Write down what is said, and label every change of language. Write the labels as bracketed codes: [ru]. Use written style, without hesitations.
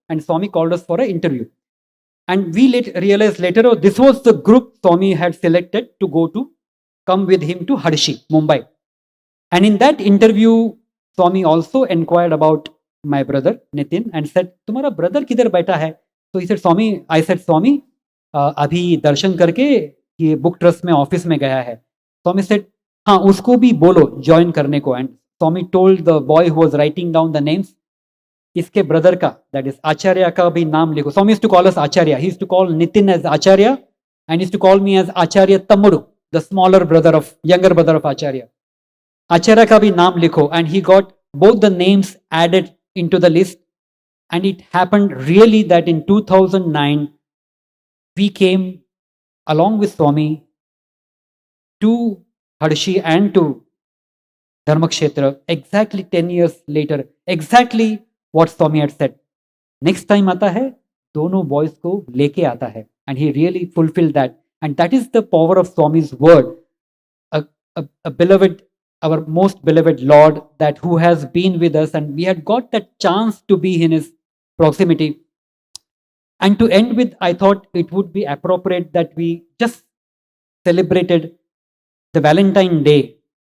[en] And Swami called us for an interview. And we realized later, oh, this was the group Swami had selected to come with him to Harshi, Mumbai. And in that interview, Swami also inquired about my brother, Nitin, and said, [hi] तुम्हारा brother किधर बैठा है? [en] So he said, Swami, [hi] I said, Swami, अभी दर्शन करके ये book trust में office में गया है. Swami said, हाँ उसको भी बोलो ज्वाइन करने को. [en] And Swami told the boy who was writing down the names, [hi] इसके ब्रदर का, [en] that is [hi] आचार्य का भी नाम लिखो. [en] Swami used to call us Acharya. He used to call Nitin as Acharya and used to call me as Acharya Tammudu, the younger brother of Acharya. [hi] Acharya का भी नाम लिखो. [en] And he got both the names added into the list. And it happened really that in 2009, we came along with Swami to Harshi and to Dharmakshetra exactly 10 years later, exactly what Swami had said. Next time [hi] आता है, दोनों boys को लेके आता है. [en] And he really fulfilled that. And that is the power of Swami's word. A beloved, our most beloved Lord, that who has been with us, and we had got that chance to be in his proximity. And to end with, I thought it would be appropriate that we just celebrated the Valentine Day.